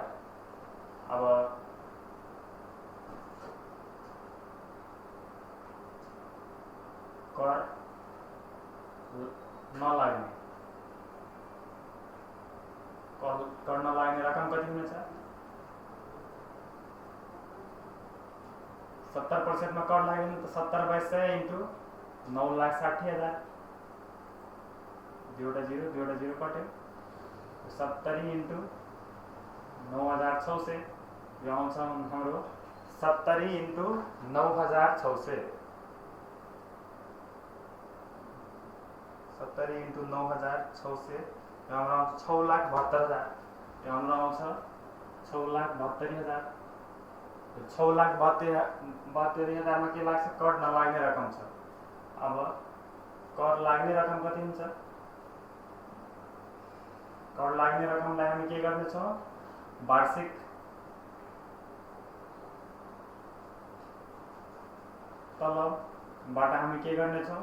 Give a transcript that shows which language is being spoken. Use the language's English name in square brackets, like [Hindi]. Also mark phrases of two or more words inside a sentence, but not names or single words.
[Nepali] अब कर नलाग्ने रकम कति हुनेछ 70% में कर लाग्यो भने त 70/100 × 9,60,000 दुईवटा जीरो कट्यो 70 × 9,600 यो आउँछ हाम्रो 70 × 9,600 70 × 9,600 यो हाम्रो 6,72,000 यो हाम्रो आउँछ 6,72,000 तो 6,72,000 में के लाग्छ कर नलाग्ने रकम छ। अब कर लाग्ने रकम कति हुन्छ? कर लाग्ने रकमलाई हामी के गर्नेछौँ? वार्षिक तलबबाट हामी के गर्नेछौँ?